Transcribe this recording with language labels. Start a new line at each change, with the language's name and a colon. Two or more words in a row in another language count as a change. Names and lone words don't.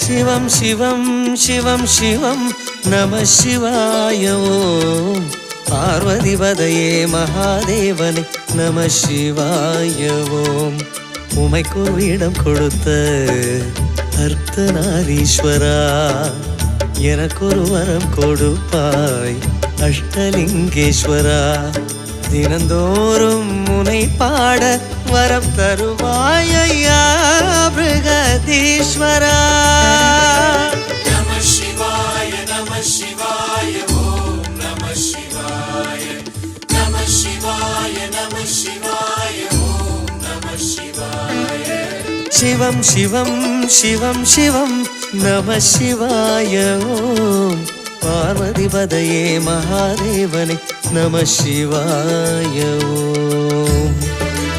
Sanskrit: शिवं शिवं शिवं शिवं नमः शिवाय ओम पार्वतीपदये महादेवने नमः शिवाय ओम
Tamil: உமைக்கொருவிடம் கொடுத்த அர்த்தநாரீஸ்வரா எனக்கொரு வரம் கொடுப்பாய் அஷ்டலிங்கேஸ்வரா தினந்தோறும் முனை பாட வரம் தருவாய் ஐயா பிருகதீஸ்வரா
Sanskrit: नम शिवाय ओम् नम शिवाय नम शिवाय नम शिवाय ओम् नम शिवाय शिवं शिवं शिवं शिवं नमः शिवाय ओम पार्वतीपदये महादेवने नमः शिवाय ओम